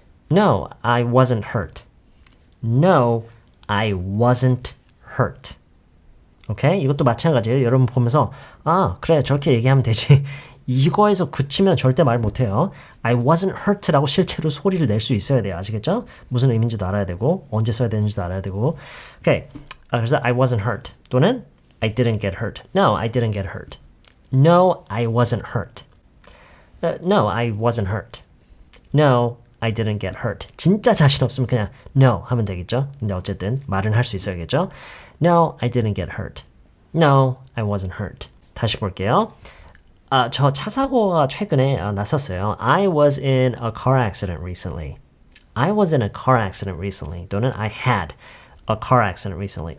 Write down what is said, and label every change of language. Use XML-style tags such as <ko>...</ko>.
<en>No, I wasn't hurt. No, I wasn't hurt. 오케이?</en> <ko>이것도 마찬가지예요. 여러분 보면서 그래 저렇게 얘기하면 되지. 이거에서 그치면 절대 말 못해요.</ko> <en>I wasn't hurt</en> <ko>라고 실제로 소리를 낼 수 있어야 돼요. 아시겠죠? 무슨 의미인지도 알아야 되고 언제 써야 되는지도 알아야 되고 오케이. 그래서</ko> <en>I wasn't hurt 또는 I didn't get hurt. No, I didn't get hurt. No, I wasn't hurt. No, I wasn't hurt. No, I didn't get hurt.</en> <ko>진짜 자신 없으면 그냥 no 하면 되겠죠. 근데 어쨌든 말은 할 수 있어야겠죠.</ko> <en>No, I didn't get hurt. No, I wasn't hurt.</en> <ko>다시 볼게요. 저 차 사고가 최근에 났었어요.</ko> <en>I was in a car accident recently. I was in a car accident recently.</en> <ko>또는</ko> <en>I had a car accident recently.</en>